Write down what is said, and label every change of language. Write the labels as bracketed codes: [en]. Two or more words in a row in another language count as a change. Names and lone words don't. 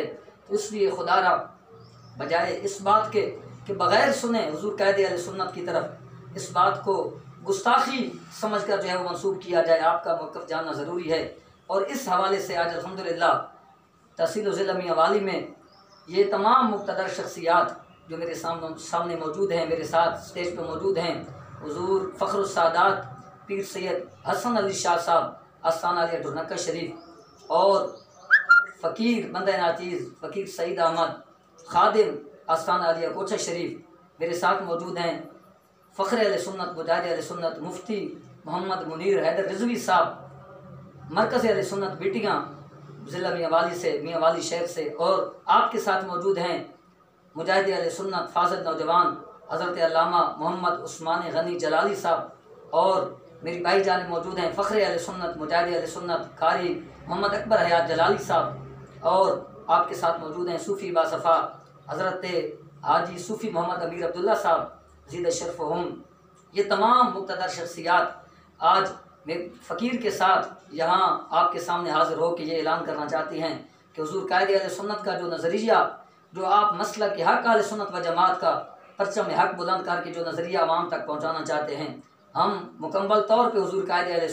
[ur] تو اس لیے خدارا بجائے اس بات کے کہ بغیر سنے حضور قائد اہل سنت کی طرف اس بات کو گستاخی سمجھ کر جو ہے وہ منسوب کیا جائے، آپ کا موقف جاننا ضروری ہے. اور اس حوالے سے آج الحمدللہ تحصیل ضلع میانوالی میں یہ تمام مقتدر شخصیات جو میرے سامنے موجود ہیں، میرے ساتھ سٹیج پر موجود ہیں, حضور فخر السادات پیر سید حسن علی شاہ صاحب آستانہ علی ڈھرنکہ شریف، اور فقیر بندہ ناچیز فقیر سعید احمد خادم آستانہ علی کوچہ شریف میرے ساتھ موجود ہیں. فخر اہل سنت مجاہد اہل سنت مفتی محمد منیر حیدر رضوی صاحب مرکز اہل سنت بٹیاں ضلع میانوالی شہر سے، اور آپ کے ساتھ موجود ہیں مجاہد اہل سنت فاضل نوجوان حضرت علامہ محمد عثمان غنی جلالی صاحب، اور میری بھائی جان موجود ہیں فخر اہل سنت مجاہد اہل سنت قاری محمد اکبر حیات جلالی صاحب، اور آپ کے ساتھ موجود ہیں صوفی باصفا حضرت حاجی صوفی محمد امیر عبداللہ صاحب زید شرف ہم. یہ تمام مقتدر شخصیات آج میں فقیر کے ساتھ یہاں آپ کے سامنے حاضر ہو کے یہ اعلان کرنا چاہتی ہیں کہ حضور قائد اہل سنت کا جو نظریہ، جو آپ مسلک کے حق اہل سنت و جماعت کا پرچم حق بلند کر کے جو نظریہ عوام تک پہنچانا چاہتے ہیں، ہم مکمل طور پہ حضور قائد اہل